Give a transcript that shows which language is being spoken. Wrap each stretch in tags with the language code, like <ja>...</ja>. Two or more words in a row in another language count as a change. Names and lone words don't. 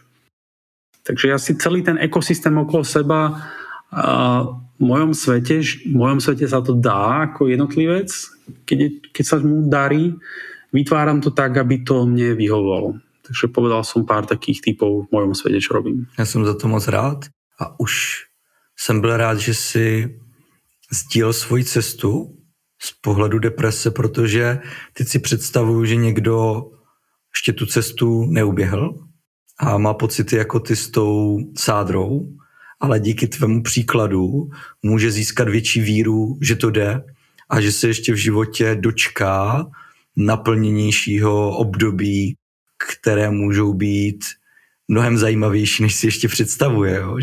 <sk>Takže ja si celý ten ekosystém okolo seba v mojom svete sa to dá ako jednotlivec, keď sa mu darí, vytváram to tak, aby to mne vyhovovalo. Takže povedal som pár takých typov v mojom svete, čo robím.</sk> <cs>Já jsem za to moc rád a už jsem byl rád, že si sdílel svoji cestu z pohledu deprese, protože teď si představuju, že někdo ještě tu cestu neuběhl a má pocity jako ty s tou sádrou, ale díky tvému příkladu může získat větší víru, že to jde a že se ještě v životě dočká naplněnějšího období, které můžou být mnohem zajímavější, než si ještě představuje, jo?</cs>